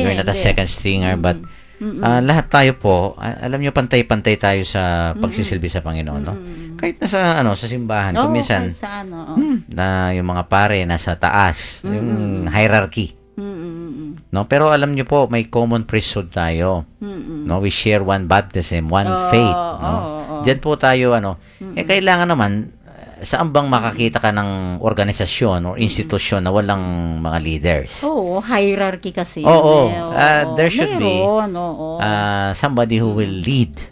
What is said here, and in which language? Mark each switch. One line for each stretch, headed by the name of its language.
English: You're not a second stringer, but
Filipino: lahat tayo po, alam nyo, pantay-pantay tayo sa pagsisilbi sa Panginoon, no? Kahit nasa, sa simbahan, kung minsan, na yung mga pare nasa taas, yung hierarchy. No, pero alam niyo po, may common priesthood tayo.
English: No, we share one baptism, one faith, no.
Filipino: Diyan po tayo kailangan naman saan bang makakita ka ng organisasyon or institusyon na walang mga leaders? Oo, hierarchy kasi. Oo.
English: There should be somebody who will lead.